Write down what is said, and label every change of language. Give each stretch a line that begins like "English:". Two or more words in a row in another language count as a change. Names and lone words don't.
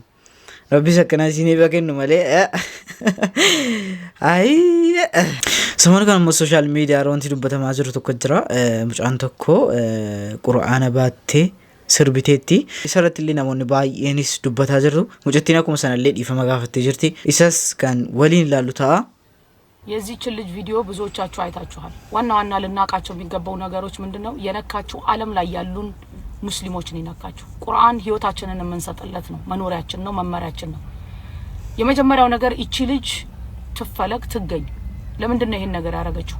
Oromo: Rabbis akkana isin eebba kennu malee. Samana kana immoo
English: sooshaal miidiyaa
Oromo: wanti dubbatamaa jiru tokko jira. Mucaan tokko qura'aana baattee sirbiteetti. Isarratti illee namoonni baay'eenis dubbataa jiru. Mucattiin akkuma sanallee dhiifama gaafattee jirti. Isas kan waliin ilaallu ta'a.
Amharic: የዚህችን ልጅ ቪዲዮ ብዙዎቻችሁ አይታችኋል። ዋና ልናቃቸው የሚገባው ነገሮች ምንድነው? የነካቸው ዓለም ላይ ያሉን ሙስሊሞችን ይነካችሁ። ቁርአን ህይወታችንን የምንሰጥለት ነው፣ መኖሪያችን ነው፣ መመሪያችን ነው። የመጀመሪያው ነገር እቺ ልጅ ትፈለግ ትገኝ። ለምንድን ነው ይሄን ነገር ያደረገችው?